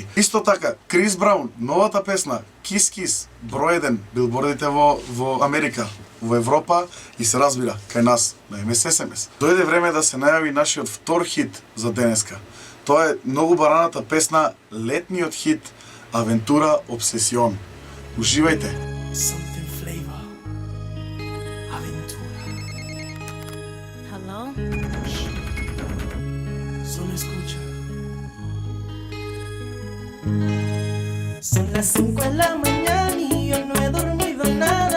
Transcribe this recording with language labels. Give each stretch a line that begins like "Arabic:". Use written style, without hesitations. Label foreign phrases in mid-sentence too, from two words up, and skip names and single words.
Macedonian: Исто така, Крис Браун, новата песна, Kiss Kiss, број 1, билбордите во Америка, во Европа и се разбира, кај нас, на МССМС. Дојде време да се најави нашиот втор хит за денеска. Тоа е многу бараната песна, летниот хит, Авентура Обсесион. Уживајте!
Spanish: Solo escucha. Son las 5 de la mañana y yo no he dormido nada.